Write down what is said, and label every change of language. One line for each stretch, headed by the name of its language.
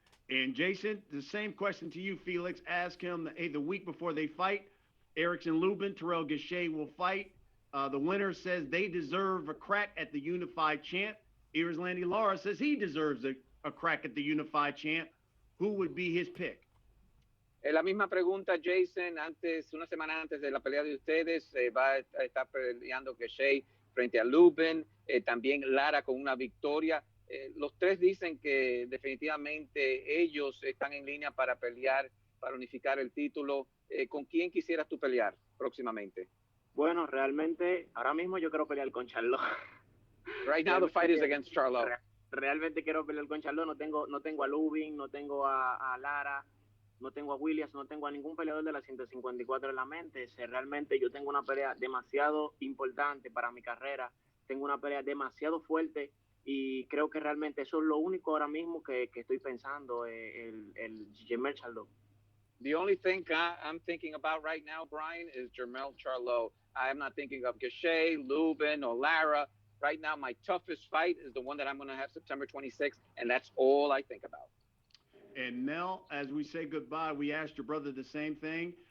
English: And Jason, the same question to you, Felix. Ask him, hey, the week before they fight, Erickson Lubin, Terrell Gausha will fight. The winner says they deserve a crack at the unified champ. Erislandy Lara says he deserves a crack at the unified champ. Who would be his pick?
Spanish: La misma pregunta, Jason. Una semana antes de la pelea de ustedes, va a estar peleando Gausha frente a Lubin, también Lara con una victoria. Los tres dicen que definitivamente ellos están en línea para pelear, para unificar el título. ¿Con quién quisieras tú pelear próximamente? Bueno, realmente, ahora mismo yo quiero pelear con Charlo.
English: Right now the fight is against Charlo.
Spanish: Realmente quiero pelear con Charlo. No tengo a Lubin, no tengo a Lara, no tengo a Williams, no tengo a ningún peleador de la 154 en la mente. Realmente yo tengo una pelea demasiado importante para mi carrera. Tengo una pelea demasiado fuerte. Y creo que realmente eso es lo único ahora mismo que estoy pensando, el Jermell Charlo.
English: The only thing I'm thinking about right now, Brian, is Jermell Charlo. I'm not thinking of Gausha, Lubin, or Lara. Right now, my toughest fight is the one that I'm going to have September 26th, and that's all I think about. And Mel, as we say goodbye, we asked your brother the same thing.